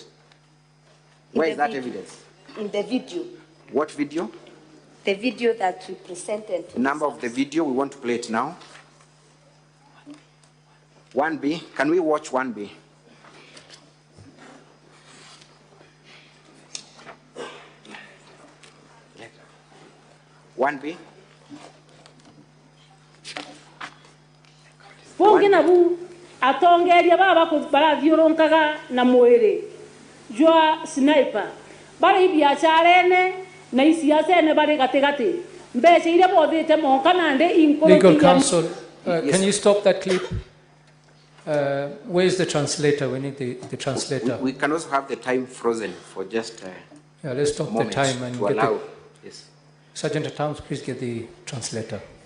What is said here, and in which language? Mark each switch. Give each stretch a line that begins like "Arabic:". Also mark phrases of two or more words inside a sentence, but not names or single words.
English: Where is that evidence? In the video. What video? The video that we presented. Number of the video, we want to play it now. 1B, can we watch 1B? One B.
Meru: Pongina bu atongeria baba barathiuronkaga na mwiri jwa sniper bari biacharene na isiasene bari gatigati mbece ile bothite monka nande inkoro.
English: Legal counsel, can you stop that clip? Where is the translator? We need the translator. We can also have the time frozen for just yeah, let's stop the time and get allow. Yes. Sergeant at Arms, please get the translator.